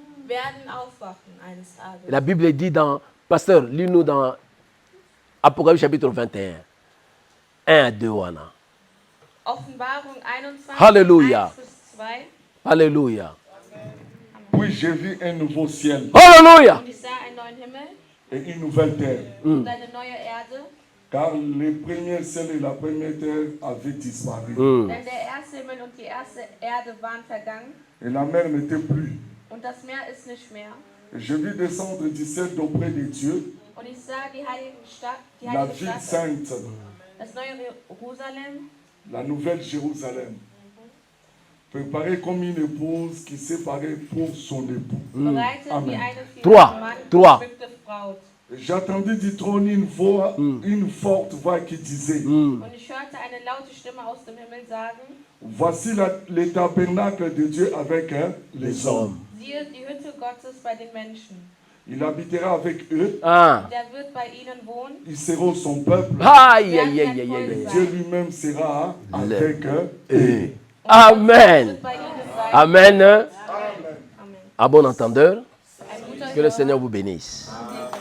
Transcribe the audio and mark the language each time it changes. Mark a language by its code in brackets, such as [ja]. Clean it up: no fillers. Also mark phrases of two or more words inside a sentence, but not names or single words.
[fr] La Bible dit dans, pasteur, lis-nous dans Apocalypse chapitre 21. 1 à 2 wana. [de] Offenbarung 21, [fr] Alléluia. 1-2. Alléluia. Puis j'ai vu un nouveau ciel Alléluia. [de] Und ich sah einen neuen Himmel [fr] et une nouvelle terre. [de] und eine neue Erde. [fr] Car le premier ciel et la première terre avaient disparu. [de] Denn der erste Himmel und die erste Erde waren vergangen [fr] Et la mer n'était plus. [de] und das Meer ist nicht mehr. [fr] Et je vis descendre du ciel d'auprès de Dieu [de] Und ich sah die heilige Stadt, [fr] la ville sainte, [de] das neue Jerusalem, [fr] la nouvelle Jérusalem, préparée comme une épouse qui s'est parée pour son époux. [de] bereitet [fr] Amen. [de] wie eine für [fr] Trois. [de] ihren Mann [fr] Trois. [de] geschmückte Braut. [fr] J'attendis du trône une voix, une forte voix qui disait, [de] Und ich hörte eine laute Stimme aus dem Himmel sagen, [fr] voici le tabernacle de Dieu avec les hommes. [de] siehe die Hütte Gottes bei den Menschen. [fr] Il habitera avec eux, Ah. [de] Der wird bei ihnen wohnen. [fr] ils seront son peuple. Aïe, aïe, aïe, aïe, aïe. Dieu lui-même sera avec eux. Eh. Amen. [de] Wird bei ihnen sein. [fr] Amen. Amen. À bon entendeur, [de] Ein guter [fr] que le [de] Hörer. [fr] Seigneur vous bénisse.